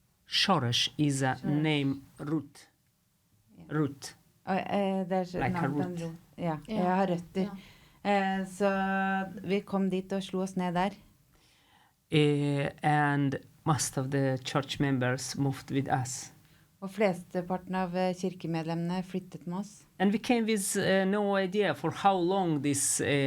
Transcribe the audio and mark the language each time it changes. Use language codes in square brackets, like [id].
[en] Shoresh is a name root. Root. [no] Det [en] Like a [no] navnet [en] root. [no] en rot. Ja, jeg har røtter. Så vi kom dit og slo oss ned der. [en] And most of the church members moved with us. [no] Og flesteparten av kirkemedlemmene flyttet med oss. [en] And we came with no idea for how long this